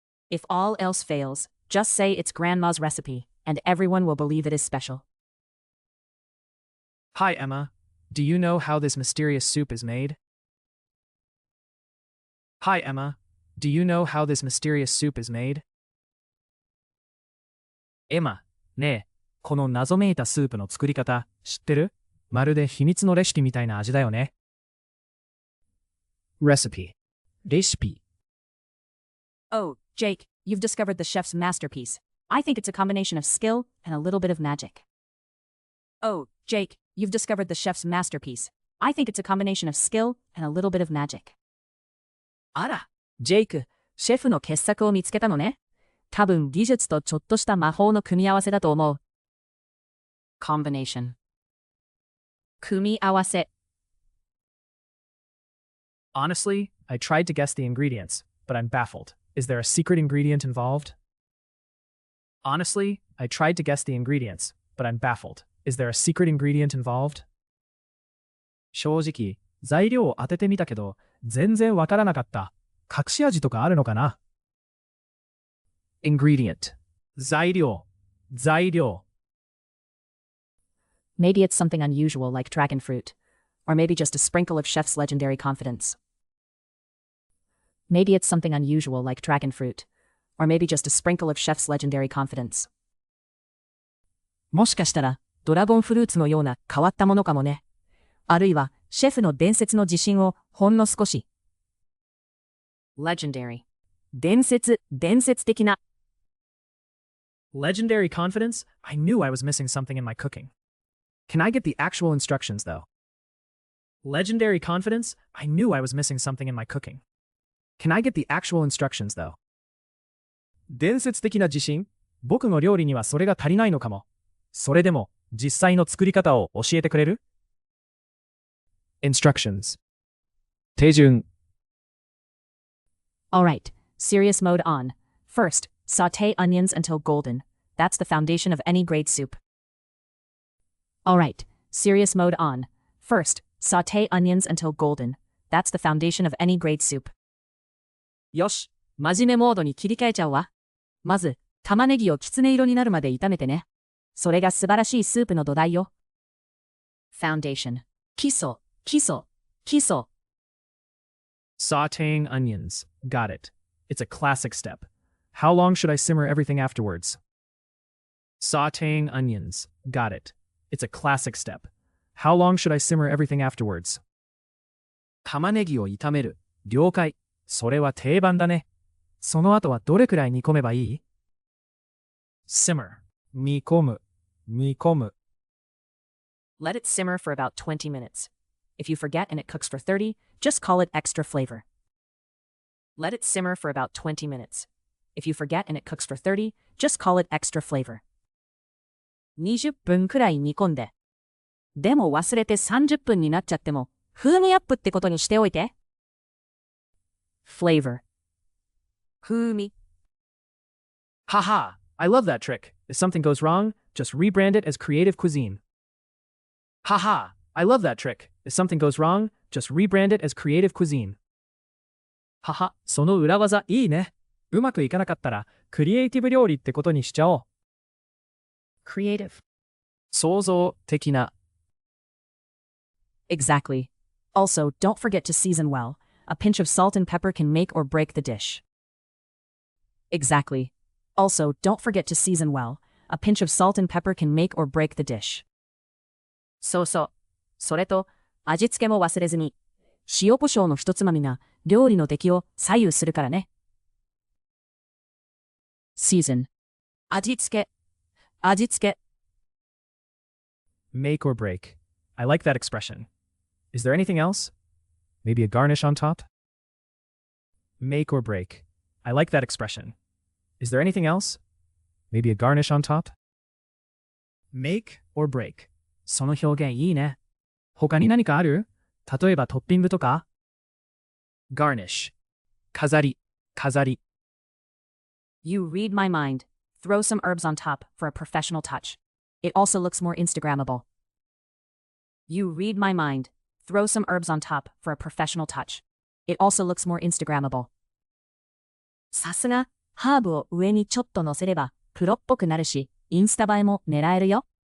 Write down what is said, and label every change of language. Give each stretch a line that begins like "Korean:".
English: If all else fails, just say it's grandma's recipe, and everyone will believe it is special. Hi, Emma. Do you know how this mysterious soup is made? Hi, Emma. Do you know how this mysterious soup is made?
Japanese: エマ、ねえ、この謎めいたスープの作り方、知ってる？まるで秘密のレシピみたいな味だよね。
English: Recipe. レシピ。 Oh, Jake, you've discovered the chef's masterpiece. I think it's a combination of skill and a little bit of magic. Oh, Jake, you've discovered the chef's masterpiece. I think it's a combination of skill and a little bit of magic.
Japanese: あら、ジェイク、シェフの傑作を見つけたのね。多分技術とちょっとした魔法の組み合わせだと思う。
English: Combination. 組み合わせ。 Honestly, I tried to guess the ingredients, but I'm baffled. Is there a secret ingredient involved? Honestly, I tried to guess the ingredients, but I'm baffled. Is there a secret ingredient involved?
Japanese: 正直、材料を当ててみたけど、全然わからなかった。隠し味とかあるのかな？ Ingredient. 材料。材料。
English: Maybe it's something unusual like dragon fruit. Or maybe just a sprinkle of chef's legendary confidence. Maybe it's something unusual like dragon fruit. Or maybe just a sprinkle of chef's legendary confidence.
Japanese: もしかしたら、ドラゴンフルーツのような変わったものかもね。あるいは、シェフの伝説の自信をほんの少し。
English: Legendary. 伝説的な。 Legendary confidence? I knew I was missing something in my cooking. Can I get the actual instructions, though? Legendary confidence? I knew I was missing something in my cooking. Can I get the actual instructions, though?
Japanese: 伝説的な自信？僕の料理にはそれが足りないのかも。それでも、実際の作り方を教えてくれる？
English: Instructions. 手順。 Alright, serious mode on. First, sauté onions until golden. That's the foundation of any great soup. Alright, serious mode on. First, sauté onions until golden. That's the foundation of any great soup.
Japanese: よし、真面目モードに切り替えちゃうわ。まず、玉ねぎをきつね色になるまで炒めてね。それが素晴らしいスープの土台よ。 Foundation. 基礎、基礎、基礎。
English: Sautéing onions. Got it. It's a classic step. How long should I simmer everything afterwards? Sautéing onions. Got it. It's a classic step. How long should I simmer everything afterwards?
Japanese: 玉ねぎを炒める。了解。それは定番だね。その後はどれくらい煮込めばいい？ simmer, 煮込む、煮込む。
English: Let it simmer for about 20 minutes. If you forget and it cooks for 30, just call it extra flavor. Let it simmer for about 20 minutes. If you forget and it cooks for 30, just call it extra flavor.
Japanese: 20分くらい煮込んで。でも忘れて30分になっちゃっても、風味アップってことにしておいて。
English: flavor 風味 Haha, I love that trick. If something goes wrong, just rebrand it as creative cuisine. Haha, I love that trick. If something goes wrong, just rebrand it as creative cuisine.
Japanese: はは、その裏技いいね。うまくいかなかったら、クリエイティブ料理ってことにしちゃおう。
English: creative
Japanese: 創造的な。
English: Exactly. Also, don't forget to season well. A pinch of salt and pepper can make or break the dish. Exactly. Also, don't forget to season well. A pinch of salt and pepper can make or break the dish.
Japanese: そうそう。それと、味付けも忘れずに。塩コショウの一つまみが料理の出来を左右するからね。 season 味付け。味付け。
English: Make or break. I like that expression. Is there anything else? Maybe a garnish on top? Make or break. I like that expression. Is there anything else? Maybe a garnish on top? Make or break.
Japanese: その表現いいね。他に何かある？例えばトッピングとか？ Garnish. 飾り、飾り。
English: You read my mind. Throw some herbs on top for a professional touch. It also looks more Instagrammable. You read my mind. Throw some herbs on top for a professional touch. It also looks more Instagrammable.
Japanese: さすが、ハーブを上にちょっと乗せれば、プロっぽくなるし、インスタ映えも狙えるよ。